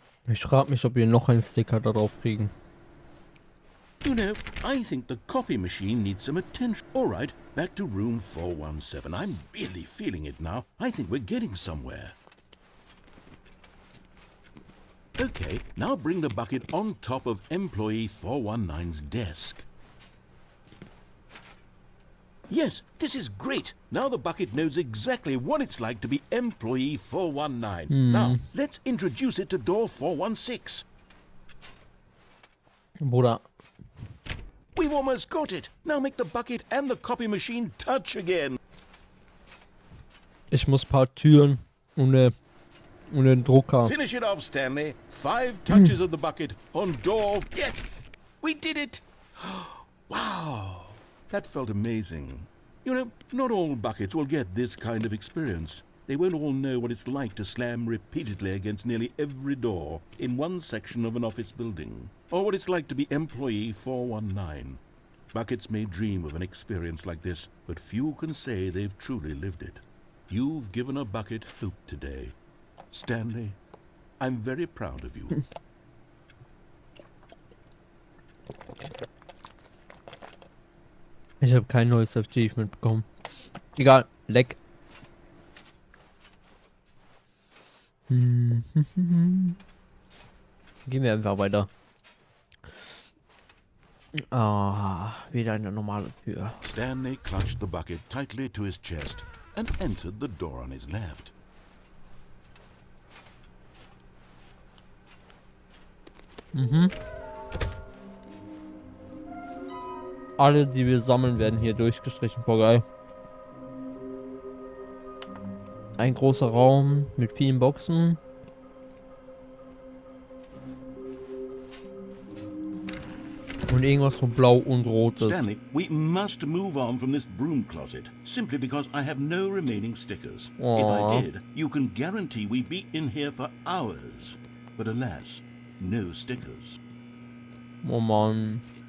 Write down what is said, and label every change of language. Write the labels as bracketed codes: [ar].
[de] Ich frage mich, ob wir noch einen Sticker da drauf kriegen. [en] You know, I think the copy machine needs some attention. All right, back to room 417. I'm really feeling it now. I think we're getting somewhere. Okay, now bring the bucket on top of employee 419's desk. Yes, this is great. Now the bucket knows exactly what it's like to be employee 419. Now, let's introduce it to door 416. [de] Bruder. [en] We've almost got it. Now make the bucket and the copy machine touch again. [de] Ich muss ein paar Türen und den Drucker. [en] Finish it off, Stanley. 5 touches of the bucket on door. Yes, we did it. Wow. That felt amazing. You know, not all buckets will get this kind of experience. They won't all know what it's like to slam repeatedly against nearly every door in one section of an office building, or what it's like to be employee 419. Buckets may dream of an experience like this, but few can say they've truly lived it. You've given a bucket hope today. Stanley, I'm very proud of you. [de] Ich habe kein neues Achievement bekommen. Egal, leck. Gehen wir einfach weiter. Ah, wieder eine normale Tür. [en] Stanley clutched the bucket tightly to his chest and entered the door on his left. Mhm. [de] Alle, die wir sammeln, werden hier durchgestrichen. Voll geil. Ein großer Raum mit vielen Boxen. Und irgendwas von blau und rotes. [en] Stanley, we must move on from this broom closet, simply because I have no remaining stickers. If Aw. I did, you can guarantee we'd be in here for hours. But alas, no stickers. [de] Oh Mann.